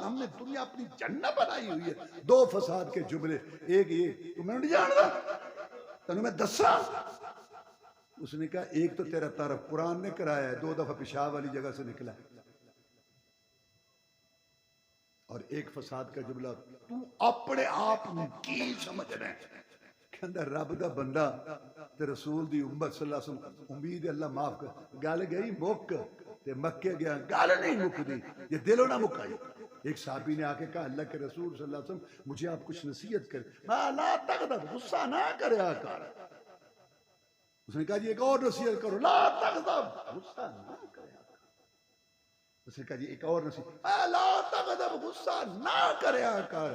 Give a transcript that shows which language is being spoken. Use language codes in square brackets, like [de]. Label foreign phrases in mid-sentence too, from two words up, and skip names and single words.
[ur] ہم نے دنیا اپنی جنت بنائی ہوئی ہے. دو فساد کے جملے، ایک یہ تو میں نہیں جانتا [pa] تنوں میں دسا. [ur] اس نے کہا ایک تو تیرا تعارف قرآن نے کرایا ہے، 2 دفعہ پیشاب والی جگہ سے نکلا ہے، اور ایک فساد کا جملہ تو اپنے آپ کی سمجھ رہے ہیں. [pa] کہندہ رب دا بندہ تے رسول دی امت [ar] صلی اللہ علیہ وسلم [pa] امید اللہ معاف کر. گل گئی مک تے مکے گیا، گل نہیں مک دی، یہ دلوں نہ مکائی. [ur] ایک صحابی نے آ کے کہا اللہ کے رسول [ar] صلی اللہ علیہ وسلم [ur] مجھے آپ کچھ نصیحت کریں. [ar] لا تغضب، [pa] غصہ نہ کریا کر. [ur] اس نے کہا جی ایک اور نصیحت کرو، [ar] لا تغضب، [pa] غصہ نہ کریا کر. [ur] اس نے کہا جی ایک اور نصیحت، [ar] لا تغضب، [pa] غصہ نہ کریا کر.